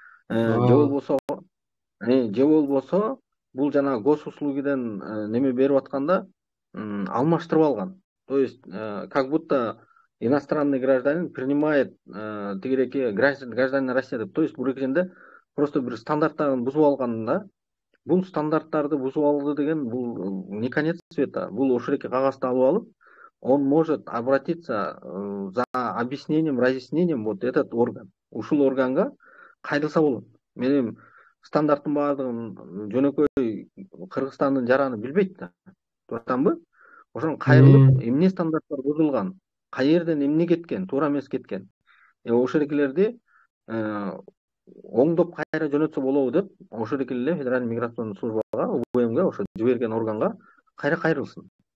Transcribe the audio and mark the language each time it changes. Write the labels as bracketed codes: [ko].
[ky] Же болбосо бул жана госуслугиден неме берип атканда алмаштырып алган. [ru] То есть как будто иностранный гражданин принимает [ky] тигиреки [ru] гражданин России деп. То есть [ky] бул экенде [ru] просто [ky] бир стандарттарын бузуп алган да. Бул стандарттарды бузуп алды деген бул [ru] не конец света. [ky] Бул ошол эки кагазды алып алып, [ru] он может обратиться за объяснением, разъяснением вот этот орган. [ky] Ушул органга кайрылса болот. Мен стандарттын баардыгын жөнөкөй Кыргызстандын жараны билбейт да. Тууратамбы? Ошону кайрылып, эмне стандарттар бузулган? каерден эмне кеткен, туура эмес кеткен. Ошол эркелерди оңдоп кайра жөнөтсө болобу деп ошол эркеле эле Федеральный миграционный службага, УБМге, ошо жиберген органга кайра кайрылсын.